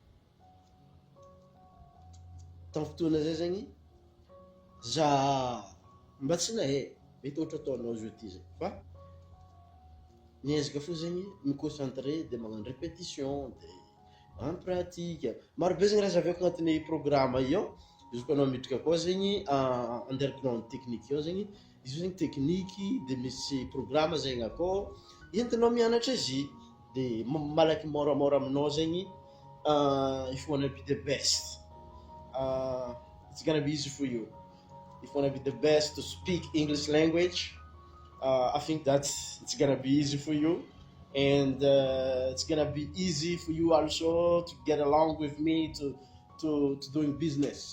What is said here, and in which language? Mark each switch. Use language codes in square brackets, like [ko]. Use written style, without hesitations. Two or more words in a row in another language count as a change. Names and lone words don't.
[mg] Tamin'ny fotoana zay zegny za mba tsy nahay mety ohatra ataonao izy ty zegny, fa niezaka fo zegny miconcentré de magnano répétition de magnano pratique. Marobe zegny raha zaviako agnatin'ny programme io. Izy koa anao midriky akao zegny [en] underground technique [mg] io zegny, izy io zegny tekniky de misy programme zegny akao entinao mianatra izy, de malaky moramora aminao zegny. [en] If you wanna be the best, it's gonna be easy for you. If you wanna be the best to speak English language, I think it's gonna be easy for you, and it's gonna be easy for you also to get along with me to doing business.